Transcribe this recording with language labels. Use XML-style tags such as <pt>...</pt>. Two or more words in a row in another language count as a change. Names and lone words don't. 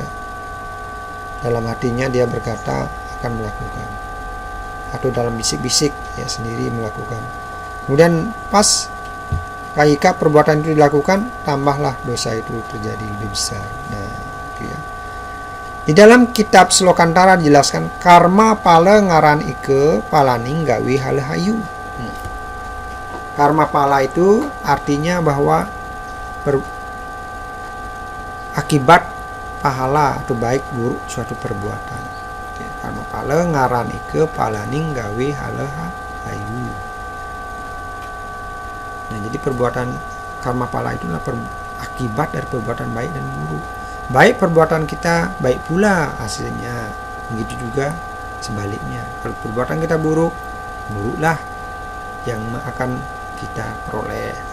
<id>Dalam hatinya dia berkata akan melakukan, atau dalam bisik-bisik ya sendiri melakukan. Kemudian pas ketika perbuatan itu dilakukan, tambahlah dosa itu terjadi lebih besar. Nah itu ya. Di dalam kitab Slokantara dijelaskan</id> <kaw>karma pala ngaran ike palaning gawi halahayu.</kaw> <id>Karma pala itu artinya bahwa akibat pahala atau baik buruk suatu perbuatan.</id> <kaw>Karma pala ngaranike palaning gawe halaha ayu.</kaw> <id>Nah, jadi perbuatan karma pala itulah akibat dari perbuatan baik dan buruk. Baik perbuatan kita, baik pula hasilnya. Begitu juga sebaliknya. Kalau perbuatan kita buruk, buruklah yang akan kita peroleh.</id>